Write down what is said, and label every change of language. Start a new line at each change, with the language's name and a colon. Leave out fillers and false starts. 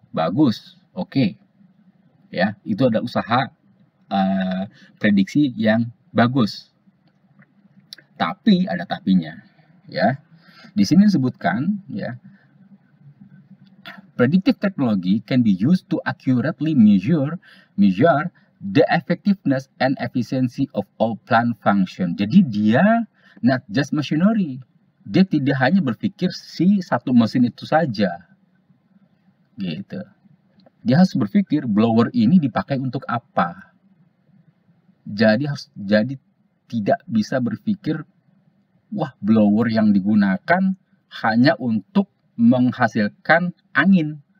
Indonesian: Bagus, oke. Ya, itu ada usaha prediksi yang bagus. Tapi ada tapinya, ya. Di sini disebutkan, ya,
English: predictive technology can be used to accurately measure the effectiveness and efficiency of all plant function.
Indonesian: Jadi dia
English: not just machinery.
Indonesian: Dia tidak hanya berpikir si satu mesin itu saja. Gitu. Dia harus berpikir blower ini dipakai untuk apa. Jadi tidak bisa berpikir, wah, blower yang digunakan hanya untuk menghasilkan angin.